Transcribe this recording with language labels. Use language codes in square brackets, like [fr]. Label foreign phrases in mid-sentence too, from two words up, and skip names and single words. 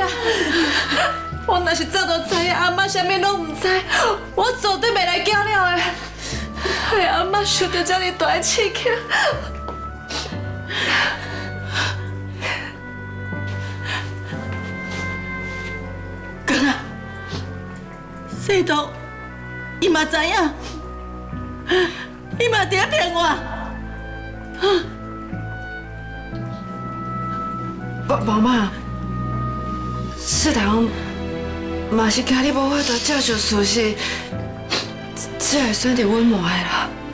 [nan] 我若是早就知影阿妈啥物拢唔知，我绝对袂来叫了的。害阿妈受到这么大的刺激。干啊！细东，伊嘛知影，伊嘛伫咧骗我。妈妈，世堂嘛是惊你无法度接受事实，才会选择阮妈的啦。